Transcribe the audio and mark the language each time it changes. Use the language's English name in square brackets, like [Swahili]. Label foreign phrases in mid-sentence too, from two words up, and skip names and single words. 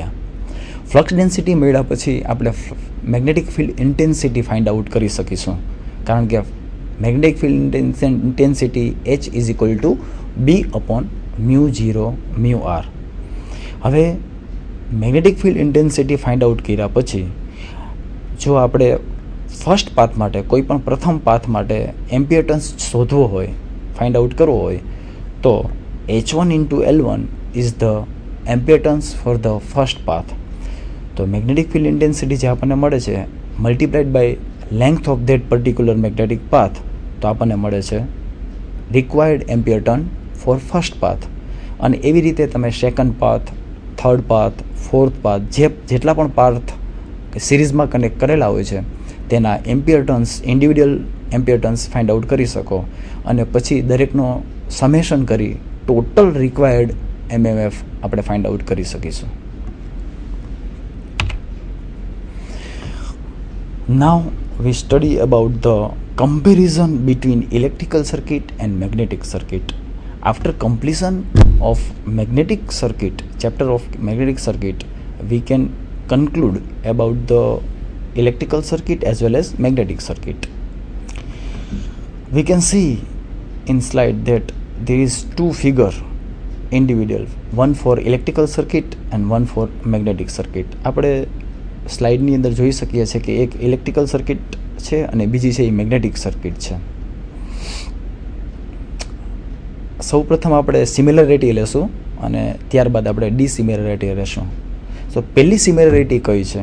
[English] flux density [Gujarati] મળ્યા પછી આપણે [English] magnetic field intensity find out [Gujarati] કરી શકીશું, કારણ કે [English] magnetic field intensity H is equal to B upon mu 0 mu R. [Gujarati] હવે [English] magnetic field intensity find out [Gujarati] કર્યા પછી જો આપણે [English] first path [Gujarati] માટે કોઈ પણ પ્રથમ પાથ માટે [English] ampere turns [Gujarati] શોધવો હોય, [English] find out [Gujarati] કરવો હોય, તો [English] H1 into L1 is the ampere turns for the first path. તો magnetic field intensity [Gujarati] જે આપણને મળે છે [English] multiplied by length of that particular magnetic path, [Gujarati] તો આપણને મળે છે [English] required ampere turn for first path. [Gujarati] અને એવી રીતે તમે [English] second path, third path, fourth path, [Gujarati] જેટલા પણ પાથ સિરીઝમાં કનેક્ટ કરેલા હોય છે તેના [English] ampere turns, individual ampere turns find out [Gujarati] કરી શકો, અને પછી દરેકનો સમેશન કરી [English] total required MMF [Gujarati] આપણે [English] find out [Gujarati] કરી શકીશું. [English] Now we study about the comparison between electrical circuit and magnetic circuit. After completion of magnetic circuit, chapter of magnetic circuit, we can conclude about the electrical circuit as well as magnetic circuit. We can see in slide that there is two figure individual, one for electrical circuit and one for magnetic circuit. [Gujarati] આપણે સ્લાઇડની અંદર જોઈ શકીએ છીએ કે એક [English] electrical circuit [Gujarati] છે અને બીજી છે એ [English] magnetic circuit [Gujarati] છે. સૌપ્રથમ આપણે સિમિલરિટી લેશું અને ત્યારબાદ આપણે ડિસિમિલરિટી લેશું. સો પહેલી સિમિલરિટી કઈ છે?